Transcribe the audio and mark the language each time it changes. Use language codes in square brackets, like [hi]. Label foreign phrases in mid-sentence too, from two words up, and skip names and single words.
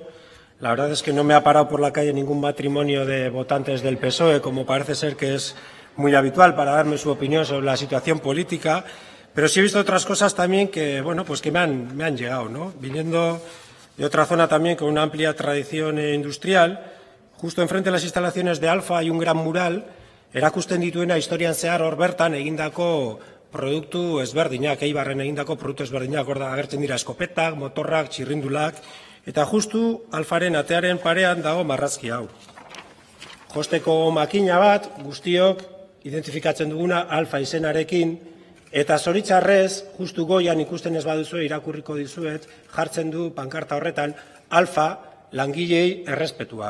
[es] La verdad es que no me ha parado por la calle ningún matrimonio de votantes del PSOE, como parece ser que es muy habitual, para darme su opinión sobre la situación política, pero sí he visto otras cosas también que, bueno, pues que me han llegado, ¿no? Viniendo de otra zona también con una amplia tradición industrial, justo enfrente de las instalaciones de Alfa hay un gran mural [eu] erakusten dituena historian zehar hor bertan egindako produktu ezberdinak, Eibarren egindako produktu ezberdinak, hor da agertzen dira eskopetak, motorrak, txirrindulak, eta justu Alfaren atearen parean dago marrazki hau. Josteko makina bat, guztiok identifikatzen duguna Alfa izenarekin, eta zoritxarrez, justu goian ikusten ez baduzue irakurriko dizuet, jartzen du pankarta horretan Alfa langilei errespetua.